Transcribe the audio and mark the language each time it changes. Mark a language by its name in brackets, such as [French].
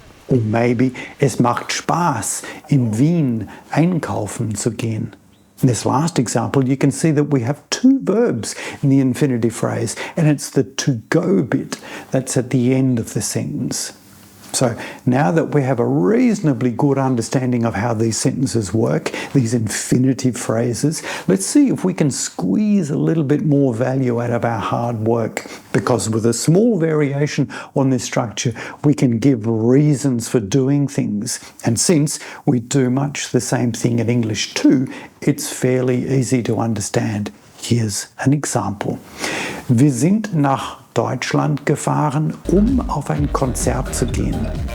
[English] Or maybe, [German] es macht Spaß, in Wien einkaufen zu gehen. [English] In this last example, you can see that we have two verbs in the infinitive phrase, and it's the to go bit that's at the end of the sentence. So now that we have a reasonably good understanding of how these sentences work, these infinitive phrases, let's see if we can squeeze a little bit more value out of our hard work. Because with a small variation on this structure, we can give reasons for doing things. And since we do much the same thing in English too, it's fairly easy to understand. Here's an example. [German] Wir sind nach Deutschland gefahren, auf ein Konzert zu gehen.